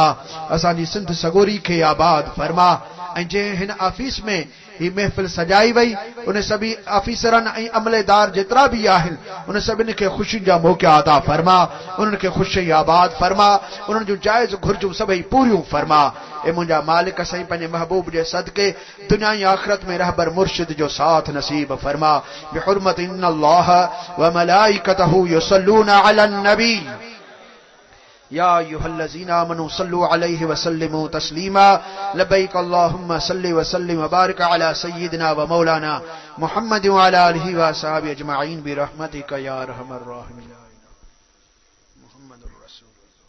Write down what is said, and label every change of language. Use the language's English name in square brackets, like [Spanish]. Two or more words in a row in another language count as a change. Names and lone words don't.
[Sindhi] असांजी सिंध सगोरी खे आबाद फरमा ऐं जंहिं हिन ऑफिस में ही महफ़िल सजाई वई उन सभी ऑफिसरनि ऐं अमलेदार जेतिरा भी आहिनि उन सभिनी खे ख़ुशियुनि जा मौक़ा अता फरमा उन्हनि खे ख़ुशि ऐं आबाद फरमा उन्हनि जूं जाइज़ घुर्जूं सभई पूरियूं फरमा ए मुंहिंजा मालिक साईं पंहिंजे महबूब जे सदके दुनिया ऐं आखिरत में रहबर मुर्शिद जो साथ नसीब फरमा बिहुर्मत [Arabic] إن الله وملائكته يصلون على النبي يا أيها الذين آمنوا صلوا عليه وسلموا تسليما لبيك اللهم صل وسلم وبارك على سيدنا ومولانا محمد وعلى آله وأصحابه أجمعين برحمتك يا أرحم الراحمين محمد رسول